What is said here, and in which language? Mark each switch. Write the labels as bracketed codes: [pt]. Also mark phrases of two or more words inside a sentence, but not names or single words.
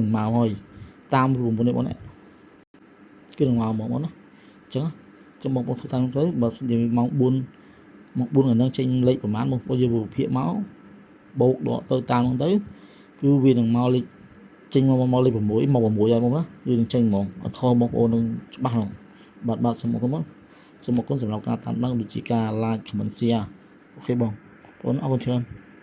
[km] មកហើយតាមរួមនេះបងគឺនឹងមកបងណាចឹងបងប្អូនធ្វើតាមទៅបើសិនជាម៉ោង4ថ្ងៃហ្នឹងចេញលេខប្រហែលបងប្អូនយកវិភាគមកបូកដកទៅតាមហ្នឹងទៅគឺវានឹងមកលេខចេញមកលេខ6មក6ហើយបងណាគឺនឹងចេញហ្មងអត់ខុសបងប្អូននឹងច្បាស់ហ្មងបាទសូមអរគុណបងសូមអរគុណសម្រាប់ការតាមដានដូចជាការ [en] like comment share [km] អូខេបងប្អូនអរគុណច្រើន